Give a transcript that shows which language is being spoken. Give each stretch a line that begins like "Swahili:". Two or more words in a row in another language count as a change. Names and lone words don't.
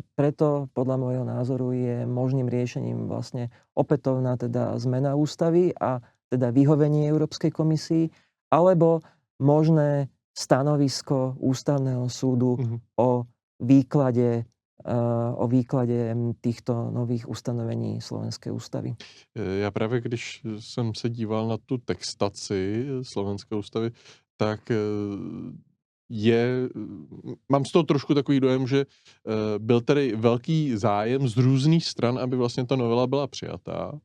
Slovak: Preto podľa môjho názoru je možným riešením vlastne opätovná teda zmena ústavy a teda vyhovenie Európskej komisii, alebo možné stanovisko Ústavného súdu o výklade týchto nových ustanovení Slovenskej ústavy.
Czech: Já právě, když jsem se díval na tu textaci Slovenské ústavy, tak mám z toho trošku takový dojem, že byl tady velký zájem z různých stran, aby vlastně ta novela byla přijatá.